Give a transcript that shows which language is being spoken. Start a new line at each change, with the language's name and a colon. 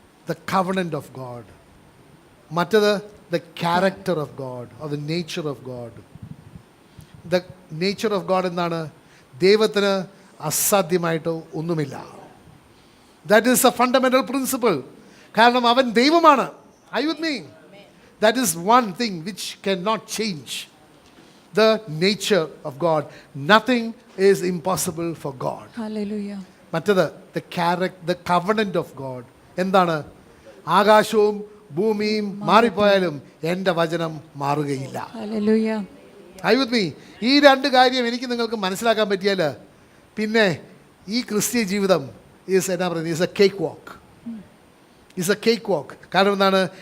English: The covenant of God. മറ്റത് the character of God, of the nature of God. The nature of God
Malayalam: എന്താണ്? ദൈവത്തിന് അസാധ്യമായിട്ട് ഒന്നുമില്ല.
English: That is a fundamental principle.
Malayalam: കാരണം അവൻ ദൈവമാണ്.
English: Are you with me? That is one thing which cannot change. The nature of God. Nothing is impossible for God. Hallelujah. മറ്റത് the covenant of God.
Malayalam: എന്താണ്? ആകാശവും ഭൂമിയും മാറിപ്പോയാലും എൻ്റെ വചനം മാറുകയില്ല. Hallelujah.
English: Are you with me?
Malayalam: ഈ രണ്ട് കാര്യം എനിക്ക് നിങ്ങൾക്ക് മനസ്സിലാക്കാൻ പറ്റിയാൽ പിന്നെ ഈ ക്രിസ്തീയ ജീവിതം എന്നാ പറയുന്നത്?
English: Is a cakewalk.
Malayalam: It's A cake വാക്ക്. കാരണം എന്താണ്?